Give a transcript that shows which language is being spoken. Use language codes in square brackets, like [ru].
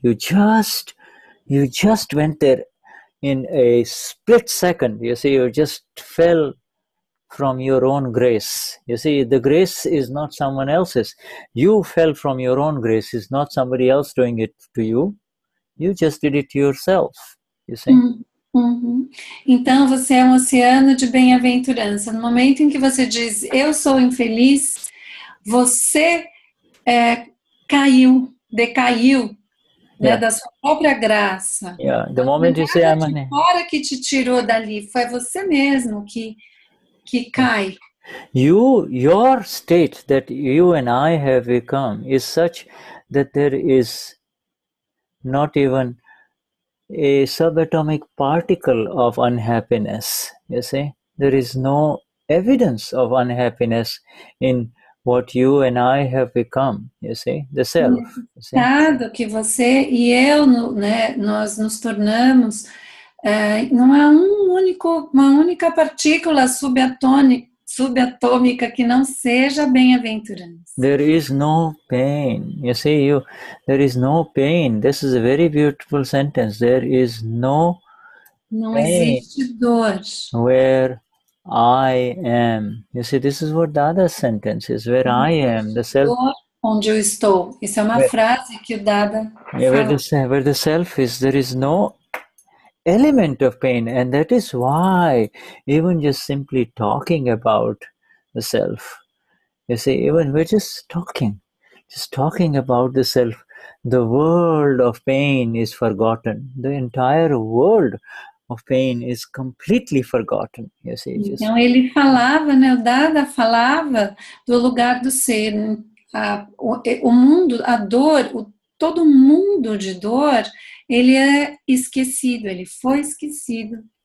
[en] You just went there in a split second. You see, you just fell from your own grace. You see, the grace is not someone else's. You fell from your own grace. It's not somebody else doing it to you. You just did it to yourself. You see? [pt] Então, você é um oceano de bem-aventurança. No momento em que você diz, eu sou infeliz, você decaiu, né, da sua própria graça. [en] The moment you say, I'm [pt] unhappy, fora que te tirou dali, foi você mesmo que cai. [en] Your state that you and I have become is such that there is not even a subatomic particle of unhappiness. You see, there is no evidence of unhappiness in what you and I have become. You see, the self. [pt] Estado que você e eu, né, nós nos tornamos. Não há uma única partícula subatômica que não seja bem-aventurança. [en] There is no pain. You see, there is no pain. This is a very beautiful sentence. There is no [pt] não [en] pain [pt] existe dor. [en] Where I am. You see, this is what Dada's sentence is. Where I am, the self. [pt] Dor onde eu estou. Isso é uma frase que o Dada fala. [en] Where the self is, there is no element of pain, and that is why even just simply talking about the self, you see, even we're just talking about the self, the world of pain is forgotten. The entire world of pain is completely forgotten. You see, [pt] então ele falava, né, o Dada falava do lugar do ser, o mundo, a dor, todo mundo de dor, ele é esquecido, ele foi esquecido.